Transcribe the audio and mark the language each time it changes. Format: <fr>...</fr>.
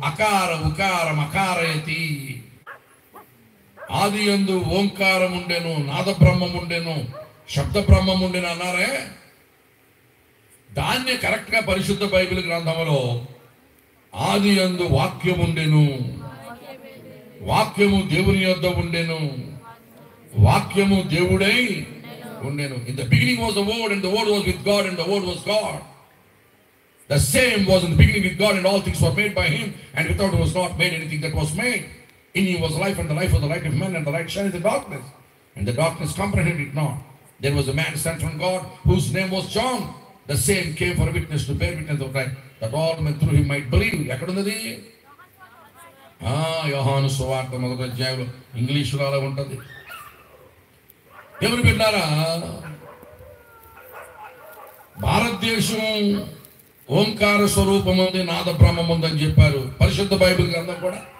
<te>అకార ఉకార మకారయతి. ఆది యందు ఓంకారం ఉండెను, నాద బ్రహ్మం ఉండెను, శబ్ద బ్రహ్మం ఉండెను అన్నారే. దాన్ని కరెక్ట్గా పరిశుద్ధ బైబిల్ గ్రంథంలో ఆది యందు వాక్యం ఉండెను, వాక్యము దేవుని యొద్ద ఉండెను, వాక్యము దేవుడై ఉండెను.</te> <en>In the beginning was the word, and the word was with God, and the word was God. The same was in the beginning with God, and all things were made by him, and without him was not made anything that was made. In him was life, and the life was the light of men, and the light shined in the darkness, and the darkness comprehended it not. There was a man sent from God, whose name was John. The same came for a witness, to bear witness of right, that all men through him might believe.</en> <te>ఎక్కడున్నది? యోహాను సువార్త 1వ అధ్యాయంలో ఇంగ్లీషులో అలా ఉంటుంది. దేవుని బిడ్డలారా, భారతదేశం ఓంకార స్వరూపం ఉంది, నాద బ్రహ్మం ఉందని చెప్పారు పరిశుద్ధ బైబిల్ గ్రంథం కూడా.</te>